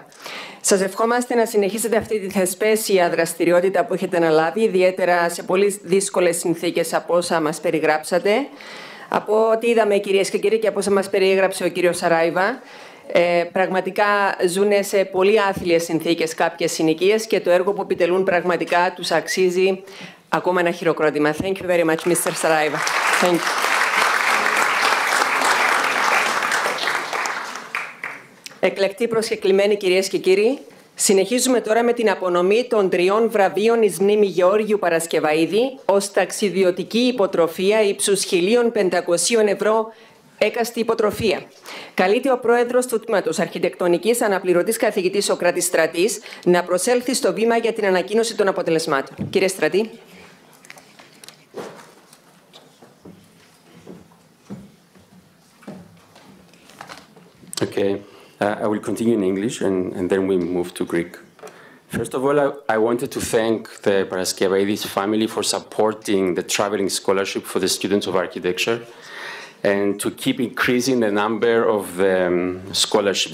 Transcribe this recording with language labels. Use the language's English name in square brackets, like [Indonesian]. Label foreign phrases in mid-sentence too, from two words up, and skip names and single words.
[Greek] Σας ευχόμαστε να συνεχίσετε αυτή τη θεσπέσια δραστηριότητα που έχετε αναλάβει, ιδιαίτερα σε πολύ δύσκολες συνθήκες από όσα μας περιγράψατε. Από ό,τι είδαμε, κυρίες και κύριοι, και από όσα μας περιέγραψε ο κύριος Σαράιβα, πραγματικά ζουν σε πολύ άθλιες συνθήκες κάποιες συνοικίες και το έργο που επιτελούν πραγματικά τους αξίζει ακόμα ένα χειροκρότημα. [English] Thank you very much, Mr. Saraiva. Thank you. [Greek] Εκλεκτοί προσκεκλημένοι, κυρίες και κύριοι, συνεχίζουμε τώρα με την απονομή των 3 βραβείων εις μνήμη Γεώργιου Παρασκευαϊδη ως ταξιδιωτική υποτροφία ύψους 1.500 ευρώ έκαστη υποτροφία. Καλείται ο πρόεδρος του Τμήματος Αρχιτεκτονικής, αναπληρωτής καθηγητής Σοκράτης Στρατής, να προσέλθει στο βήμα για την ανακοίνωση των αποτελεσμάτων. Κύριε Στρατή. [English] Okay. I will continue in English and then we move to Greek. First of all, I wanted to thank the Paraskevaidis family for supporting the traveling scholarship for the students of architecture and to keep increasing the number of the scholarship.